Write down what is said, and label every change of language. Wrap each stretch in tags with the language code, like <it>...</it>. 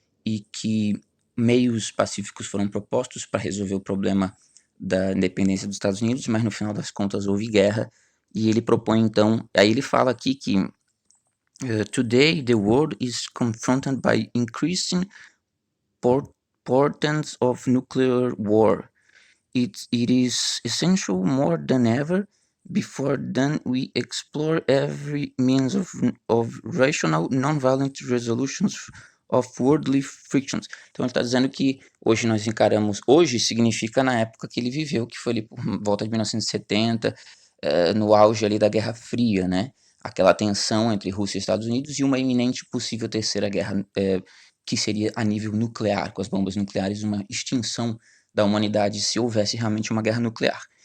<pt>e que meios pacíficos foram propostos para resolver o problema da independência dos Estados Unidos, mas no final das contas houve guerra, e ele propõe então, aí ele fala aqui que</pt> <en>today the world is confronted by increasing portents of nuclear war. It is essential more than ever before then we explore every means of rational, non-violent resolutions of worldly frictions.</en> <pt>Então ele está dizendo que hoje nós encaramos, hoje significa na época que ele viveu, que foi ali por volta de 1970, no auge ali da Guerra Fria, né? Aquela tensão entre Rússia e Estados Unidos e uma iminente possível terceira guerra, que seria a nível nuclear, com as bombas nucleares, uma extinção da humanidade se houvesse realmente uma guerra nuclear.</pt>